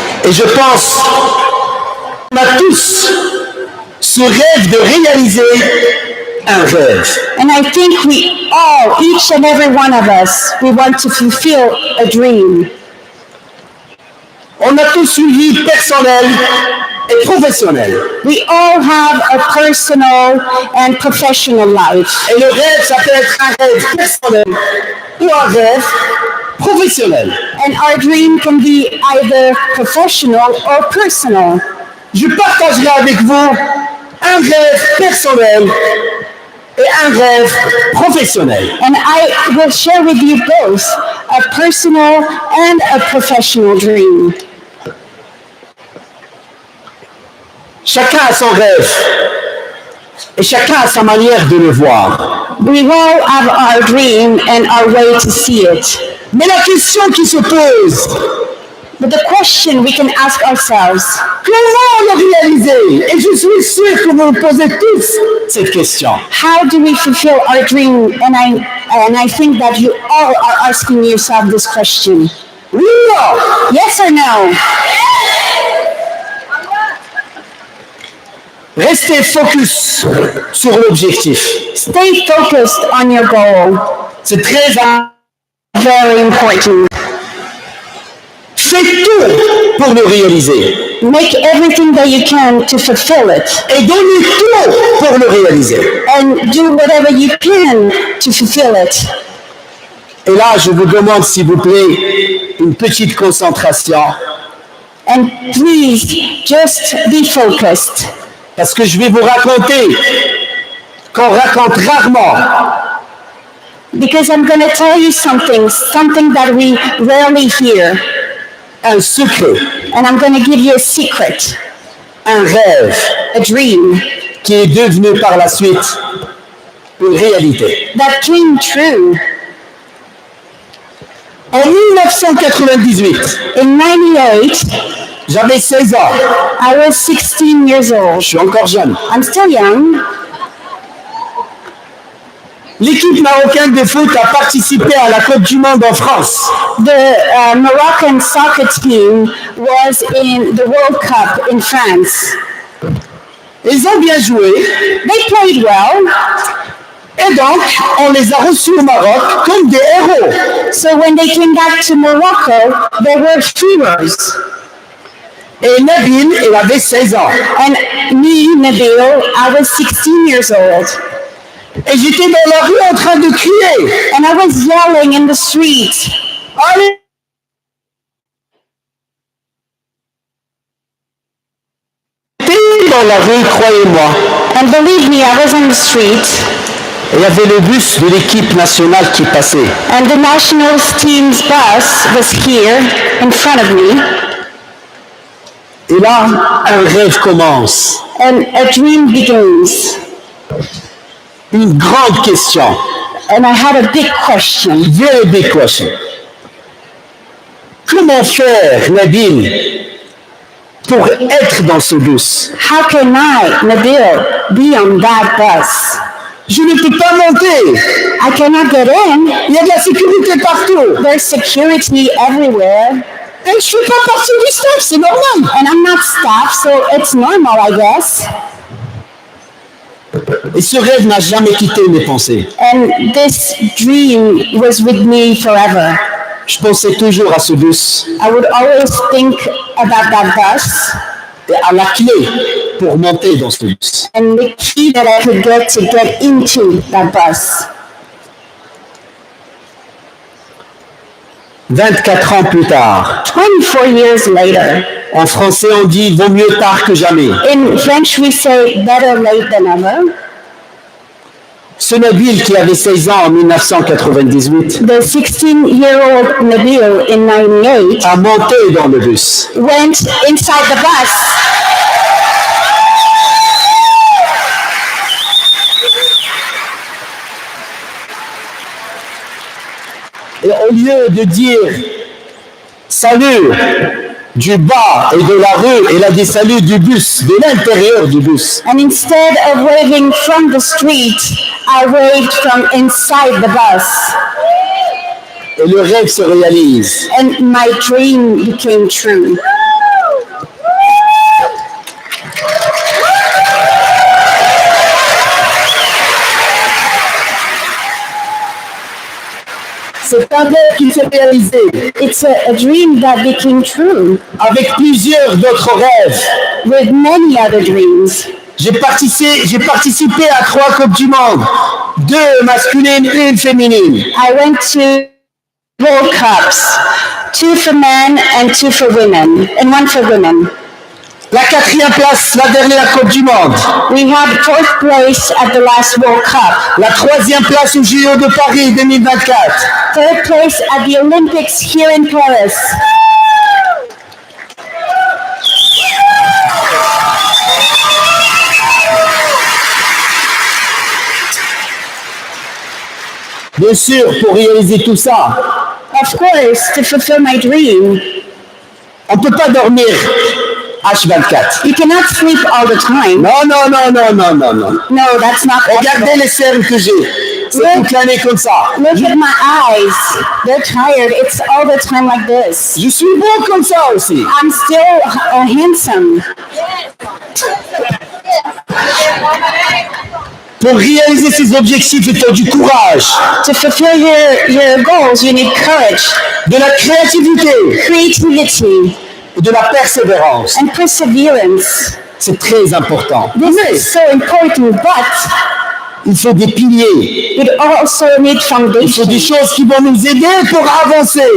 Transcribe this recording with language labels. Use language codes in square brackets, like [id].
[fr] Et je pense qu'on a tous ce rêve de réaliser un rêve. [en] And I think we all, each and every one of us, we want to fulfill a dream. [fr] On a tous une vie personnelle et professionnelle. [en] We all have a personal and professional life. [fr] Et le rêve, ça peut être un rêve personnel ou un rêve professionnel. [en] And our dream can be either professional or personal. [fr] Je partagerai avec vous un rêve personnel et un rêve professionnel. [en] And I will share with you both a personal and a professional dream. [fr] Chacun a son rêve et chacun a sa manière de le voir. [en] We all have our dream and our way to see it. [fr] Mais la question qui se pose, [en] But the question we can ask ourselves, [fr] comment le réaliser? Et je suis sûr que vous vous posez tous cette question. [en] how do we fulfill our dream? And I think that you all are asking yourself this question. [fr] Oui ou non? [en] Yes or no? [fr] Restez focus sur l'objectif. [en] Stay focused on your goal. [fr] C'est très [en] Very important. [fr] Faites tout pour le réaliser. [en] Make everything that you can to fulfill it. [fr] Et donnez tout pour le réaliser. [en] And do whatever you can to fulfill it. [fr] Et là, je vous demande, s'il vous plaît, une petite concentration. [en] And please, just be focused. [fr] Parce que je vais vous raconter qu'on raconte rarement. [en] Because I'm going to tell you something that we rarely hear. [fr] Un secret, [en] And I'm going to give you a secret, [fr] un rêve [en] a dream [fr] qui est devenu par la suite une réalité. [en] that came true. [fr] En 1998, [en] In 98, [fr] j'avais 16 ans. [en] I was 16 years old. [fr] Je suis encore jeune. [en] I'm still young. [fr] L'équipe marocaine de foot a participé à la Coupe du Monde en France. [en] The Moroccan soccer team was in the World Cup in France. [fr] Ils ont bien joué [en] They played well. [fr] et donc on les a reçus au Maroc comme des héros. [en] So when they came back to Morocco, they were heroes. [fr] Et Nabil, il avait 16 ans. [en] And me, Nabil, I was 16 years old. [fr] Et j'étais dans la rue en train de crier. [en] And I was yelling in the street. [fr] Allez! J'étais dans la rue, croyez-moi. [en] And believe me, I was on the street. [fr] Et il y avait le bus de l'équipe nationale qui passait. [en] And the national team's bus was here in front of me. [fr] Et là, un rêve commence. [en] And a dream begins. [fr] Une grande question. [en] And I had a big question. Very big question. [fr] Comment faire, Nabil, pour être dans ce bus? [en] How can I, Nabil, be on that bus? [fr] Je ne peux pas monter. [en] I cannot get in. [fr] Il y a de la sécurité partout. [en] There's security everywhere. [fr] Et je ne fais pas partie du staff, c'est normal. [en] And I'm not staff, so it's normal, I guess. [fr] Et ce rêve n'a jamais quitté mes pensées. [en] And this dream was with me forever. [fr] Je pensais toujours à ce bus [en] I would always think about that bus [fr] et à la clé pour monter dans ce bus. [en] and the key that I could get to get into that bus. [fr] 24 ans plus tard, [en] 24 years later, [fr] en français on dit vaut mieux tard que jamais. [en] in French we say better late than ever. [fr] Ce Nabil qui avait 16 ans en 1998 [en] The 16-year-old Nabil in 98 [fr] a monté dans le bus. [en] went inside the bus. [fr] Et au lieu de dire salut du bas et de la rue, il a dit salut du bus, de l'intérieur du bus. [en] And instead of waving from the street, I waved from inside the bus. [fr] Et le rêve se réalise. [en] and my dream became true. [fr] C'est un rêve qui s'est réalisé [en] It's a dream that became true [fr] avec plusieurs d'autres rêves. [en] with many other dreams. [fr] J'ai participé à 3 Coupes du Monde, 2 masculines, 1 féminine. [en] I went to World Cups, 2 for men and 2 for women, and 1 for women. [fr] La 4e place, la dernière Coupe du Monde. [en] We had 4th place at the last World Cup, [fr] La 3e place au JO de Paris 2024. [en] 3rd place at the Olympics here in Paris. [fr] Bien sûr, pour réaliser tout ça, [en] Of course, to fulfill my dream, [fr] on ne peut pas dormir H24. [en] you cannot sleep all the time. [fr] Non, non, non, non, non, non, non. [en] No, that's not [fr] Regardez [en] possible. [fr] les cernes que j'ai. C'est toute l'année comme ça. [en] Look at my eyes. They're tired. It's all the time like this. [fr] Je suis beau comme ça aussi. [en] I'm still handsome. [fr] Pour réaliser ses objectifs, il faut du courage, [en] To fulfill your goals, you need courage, [fr] de la créativité [en] creativity, [fr] et de la persévérance. [en] and perseverance. [fr] C'est très important. [en] This is so important, but [fr] Il faut des piliers. [en] you also need [fr] Il faut [en] foundation. [fr] des choses qui vont nous aider pour avancer.